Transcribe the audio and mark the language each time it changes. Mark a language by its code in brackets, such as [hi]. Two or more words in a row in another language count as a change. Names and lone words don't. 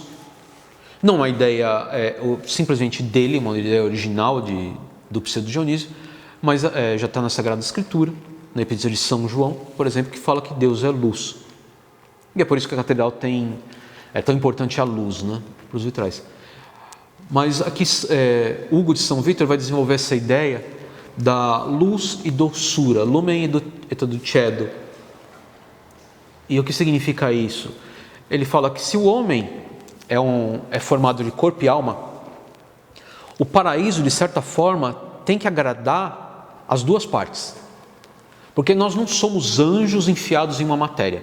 [pt] Não uma ideia simplesmente dele, uma ideia original do Pseudo Dionísio, mas já está na Sagrada Escritura, na Epístola de São João, por exemplo, que fala que Deus é luz. E é por isso que a catedral é tão importante a luz, né, para os vitrais. Mas aqui Hugo de São Vítor vai desenvolver essa ideia da luz e doçura, [la] lumen et dulcedo. [pt] E o que significa isso? Ele fala que se o homem é formado de corpo e alma, o paraíso, de certa forma, tem que agradar as duas partes. Porque nós não somos anjos enfiados em uma matéria.